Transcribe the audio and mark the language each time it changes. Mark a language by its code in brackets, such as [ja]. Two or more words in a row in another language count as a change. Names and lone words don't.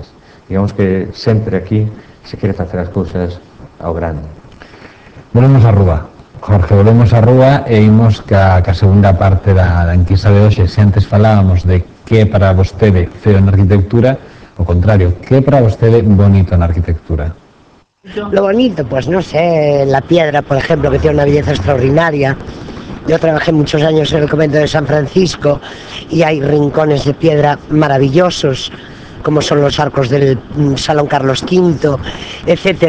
[gl] Digamos que sempre aquí se quere facer as cousas ao grande. Volvemos a Rúa, Jorge, volvemos a Rúa e imos ca segunda parte da enquisa de hoxe. Se antes falábamos de que é para vostede feo na arquitectura, o contrario, que é para vostede bonito na arquitectura? [es] Lo bonito, pues no sé, la piedra, por ejemplo, que tiene una belleza extraordinaria. Yo trabajé muchos años en el convento de San Francisco y hay rincones de piedra maravillosos, como son los arcos del Salón Carlos V, etcétera.